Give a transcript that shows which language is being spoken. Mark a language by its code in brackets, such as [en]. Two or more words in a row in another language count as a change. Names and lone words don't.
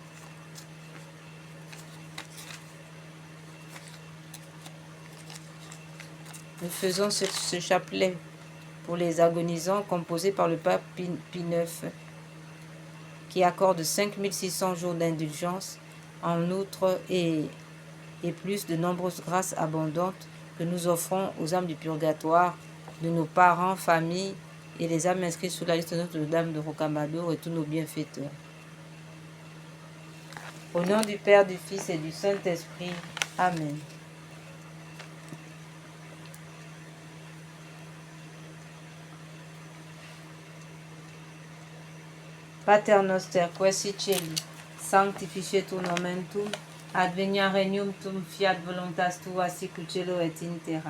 [fr] Nous faisons ce chapelet pour les agonisants composé par le pape Pie IX qui accorde 5600 jours d'indulgence en outre et plus de nombreuses grâces abondantes que nous offrons aux âmes du purgatoire, de nos parents, familles et les âmes inscrites sur la liste de Notre-Dame de Rocamadour et tous nos bienfaiteurs. Au nom du Père, du Fils et du Saint-Esprit. Amen. [la] Pater noster, qui si cieli, sanctificetur nomen tuum, advenia regnum tuum, fiat voluntas tua sicut cielo et in terra.